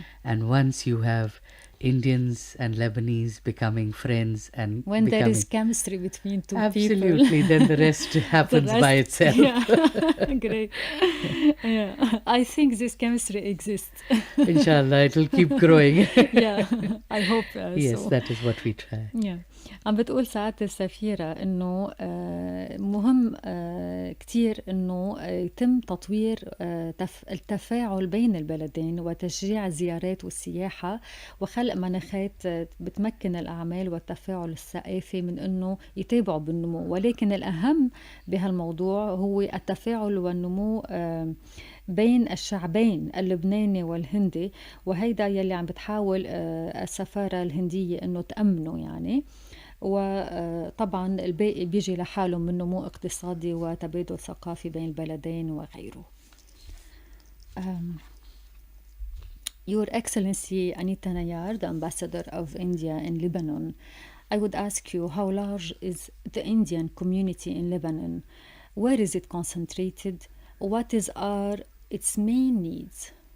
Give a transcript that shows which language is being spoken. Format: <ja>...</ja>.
<en>And once you have Indians and Lebanese becoming friends and when there is chemistry between two absolutely, then the rest happens by itself. Yeah. Great. Yeah. I think this chemistry exists. Inshallah, it will keep growing. Yeah, I hope Yes, so. that is what we try. Yeah.</en> <ar>عم بتقول سعادة السفيرة إنه مهم كتير إنه يتم تطوير التفاعل بين البلدين وتشجيع الزيارات والسياحة وخلق مناخات بتمكن الأعمال والتفاعل الثقافي من إنه يتابعوا بالنمو. ولكن الأهم بهالموضوع هو التفاعل والنمو بين الشعبين اللبناني والهندي، وهيدا يلي عم بتحاول السفارة الهندية إنه تأمنه يعني. وطبعا الباقي بيجي لحاله من نمو اقتصادي وتبادل ثقافي بين البلدين وغيره.</ar> <en>Your Excellency Anita Nayar, the Ambassador of India in Lebanon, I would ask you, how large is the Indian community in Lebanon? Where is it concentrated? What are its main needs?</en>